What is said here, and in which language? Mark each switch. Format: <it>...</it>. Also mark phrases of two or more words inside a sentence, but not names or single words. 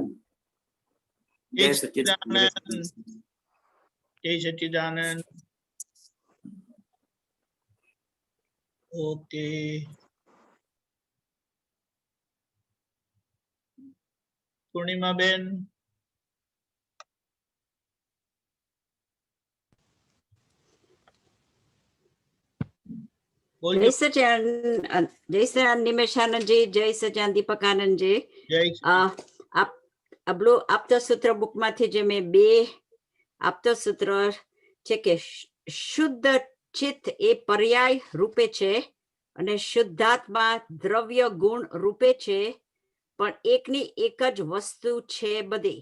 <gu>જય સચ્ચિદાનંદ. જય સચ્ચિદાનંદ. ઓકે, પૂર્ણિમાબેન.</gu> <hi>जय सच्चिदानंद. जय सच्चिदानंद निमेशानंद जी. जय सच्चिदानंद दीपकानंद जी.</hi> <gu>જય આપતા સૂત્ર બુક માંથી જે મેં બે આપતા સૂત્ર છે કે શુદ્ધ ચિત્ત એ પર્યાય રૂપે છે અને શુદ્ધાત્મા દ્રવ્ય ગુણ રૂપે છે, પણ એકની એક જ વસ્તુ છે બધી.</gu>